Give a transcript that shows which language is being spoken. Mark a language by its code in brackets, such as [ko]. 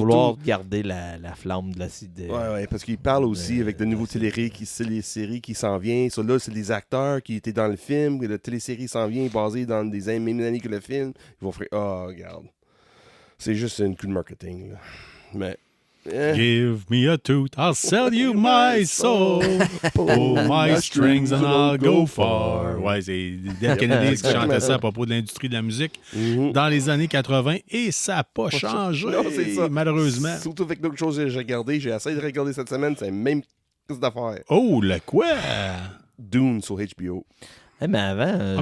[fr] vouloir garder la flamme de l'acide. Ouais, parce qu'il parle aussi avec de nouveaux téléséries qui s'en viennent. So, là, c'est les acteurs qui étaient dans le film. La télésérie s'en vient basée dans des mêmes années que le film. Ils vont faire regarde. C'est juste une coup de marketing. Là. Mais. [en] Give me a tooth, I'll sell you my soul. Pull my strings and I'll go far. [fr] Ouais, c'est Dead Kennedys qui chantait ça à propos de l'industrie de la musique dans les années 80 et ça n'a pas changé, Non, c'est ça. malheureusement. Surtout avec d'autres choses que j'ai regardées. J'ai essayé de regarder cette semaine. C'est la même chose d'affaires. Oh, le quoi? Dune sur HBO. Mais avant,